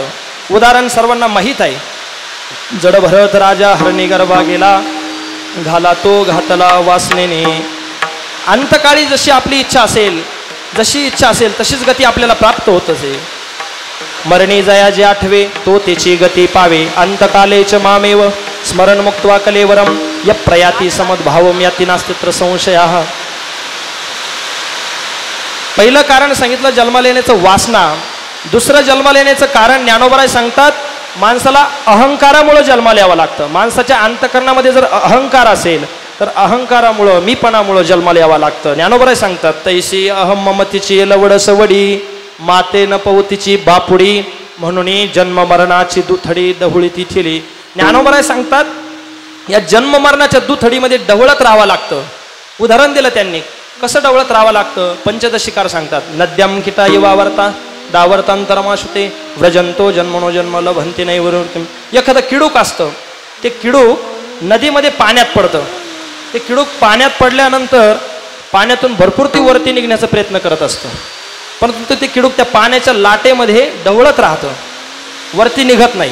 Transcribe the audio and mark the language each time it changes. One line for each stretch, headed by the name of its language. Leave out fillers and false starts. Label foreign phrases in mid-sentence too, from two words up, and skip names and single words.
Marathi: उदाहरण सर्वांना माहीत आहे. जड भरत राजा हरणी गर्भा गेला, घाला तो घातला वासनेने. अंतकाळी जशी आपली इच्छा असेल, जशी इच्छा असेल तशीच गती आपल्याला प्राप्त होत असे. मरणी जया जे आठवे तो त्याची गती पावे.
Sanskrit: अंतकालेच मामेव स्मरण मुक्त्वा कलेवरम य प्रयाती समद्भावम याती नास्तित्र संशयाः.
Marathi: पहिलं कारण सांगितलं जन्माला येण्याचं वासना. दुसरं जन्माला येण्याचं कारण ज्ञानोबराय सांगतात, माणसाला अहंकारामुळे जन्माला यावं लागतं. माणसाच्या अंतःकरणामध्ये जर अहंकार असेल तर अहंकारामुळं, मीपणामुळं जन्माला यावं लागतं. ज्ञानोबराय सांगतात, तैसी अहम ममतीची लवडस वडी माते न पवतीची बापुडी म्हणून जन्म मरणाची दुथडी दहुळी ती ठेली. ज्ञानोबराय सांगतात, या जन्म मरणाच्या दुथडीमध्ये डवळत राहावं लागतं. उदाहरण दिलं त्यांनी, कसं डवळत राहावं लागतं? पंचदशिकार सांगतात,
Sanskrit: नद्याम किटा वावरता दावर्तांतरमाशुते व्रजंतो जन्मनो जन्म लभंती नाही वरून.
Marathi: एखादं किडूक असतं, ते किडूक नदीमध्ये पाण्यात पडतं. ते किडूक पाण्यात पडल्यानंतर पाण्यातून भरपूर ती वरती निघण्याचा प्रयत्न करत असतं. परंतु ते किडूक त्या पाण्याच्या लाटेमध्ये डवळत राहतं, वरती निघत नाही.